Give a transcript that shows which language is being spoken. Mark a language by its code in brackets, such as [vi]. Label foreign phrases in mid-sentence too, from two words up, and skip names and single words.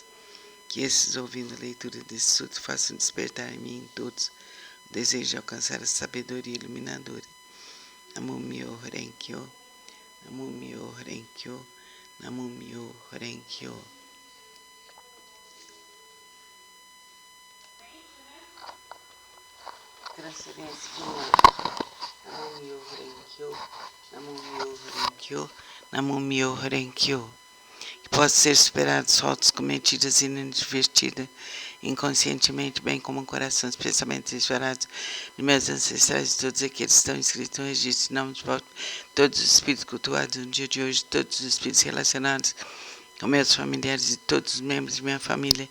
[pt] Que esses, ouvindo a leitura desse sutra, façam despertar em mim em todos o desejo de alcançar a sabedoria iluminadora. [ja] 南無妙法蓮華経、南無妙法蓮華経、南無妙法蓮華経. [pt] Transferência de méritos. [ja] 南無妙法蓮華経、南無妙法蓮華経、南無妙法蓮華経. [pt] Que possa ser superados faltas cometidas inadvertidas, inconscientemente, bem como o coração, os pensamentos desvarados de meus ancestrais e todos aqueles que estão inscritos no registro de nome de volta, todos os espíritos cultuados no dia de hoje, todos os espíritos relacionados com meus familiares e todos os membros de minha família.